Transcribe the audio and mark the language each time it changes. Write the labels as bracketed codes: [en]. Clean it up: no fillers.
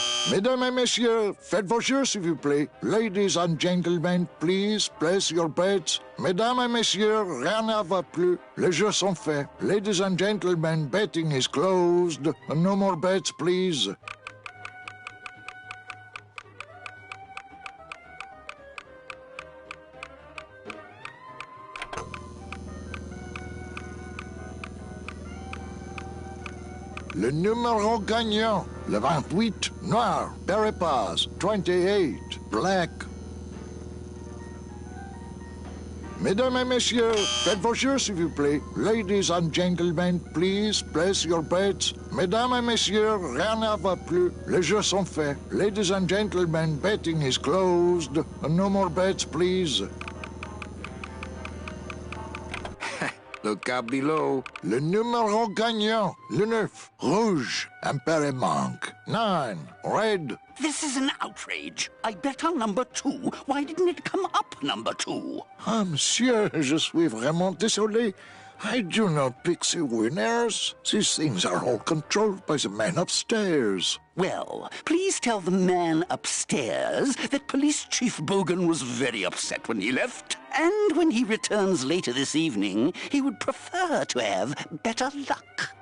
[fr] Mesdames et messieurs, faites vos jeux, s'il vous plaît. [en] Ladies and gentlemen, please place your bets. [fr] Mesdames et messieurs, rien ne va plus. Les jeux sont faits. [en] Ladies and gentlemen, betting is closed. No more bets, please. [fr] Le numéro gagnant, le 28, noir, Berepaz, [en] 28, black. [fr] Mesdames et messieurs, faites vos jeux, s'il vous plaît. [en] Ladies and gentlemen, please place your bets. [fr] Mesdames et messieurs, rien ne va plus. Les jeux sont faits. [en] Ladies and gentlemen, betting is closed. No more bets, please. Look out below. [fr] Le numéro gagnant. Le 9. Rouge. Impere manque. 9. [en] Red. This is an outrage. I bet on number 2. Why didn't it come up number 2? [fr] Ah, monsieur, je suis vraiment désolé. [en] I do not pick the winners. These things are all controlled by the man upstairs. Well, please tell the man upstairs that Police Chief Bogan was very upset when he left. And when he returns later this evening, he would prefer to have better luck.